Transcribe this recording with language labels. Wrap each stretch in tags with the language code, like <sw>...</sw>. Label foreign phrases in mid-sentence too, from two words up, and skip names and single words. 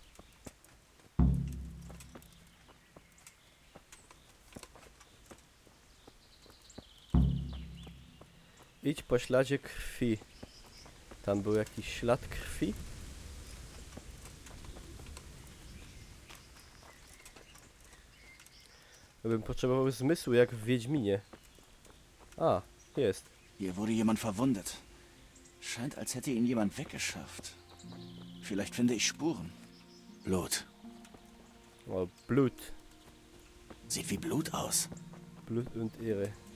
<pl>Idź po śladzie krwi. Tam był jakiś ślad krwi? Bym potrzebował zmysłu jak w Wiedźminie. A, jest.</pl> <de>Hier wurde jemand verwundet. Scheint, als hätte ihn jemand weggeschafft. Vielleicht finde ich Spuren. Blut. O, Blut. Sieht wie Blut aus. Blut und Ehre.</de>